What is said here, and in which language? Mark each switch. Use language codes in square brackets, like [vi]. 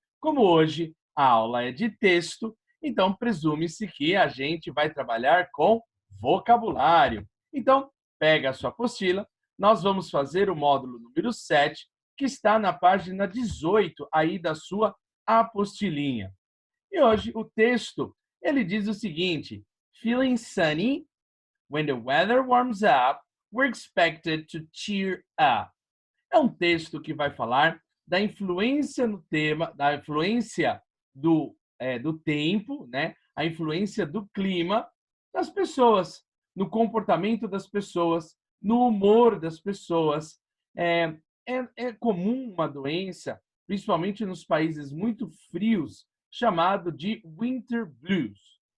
[pt] Como hoje a aula é de texto, então presume-se que a gente vai trabalhar com vocabulário. Então, pega a sua apostila, nós vamos fazer o módulo número 7, que está na página 18 aí da sua apostilinha. E hoje o texto, ele diz o seguinte: [en] Feeling sunny? When the weather warms up, we're expected to cheer up. [pt] É um texto que vai falar da influência no tema, da influência do tempo, né? A influência do clima das pessoas, no comportamento das pessoas, no humor das pessoas. É, é comum uma doença, principalmente nos países muito frios, chamado de winter blues.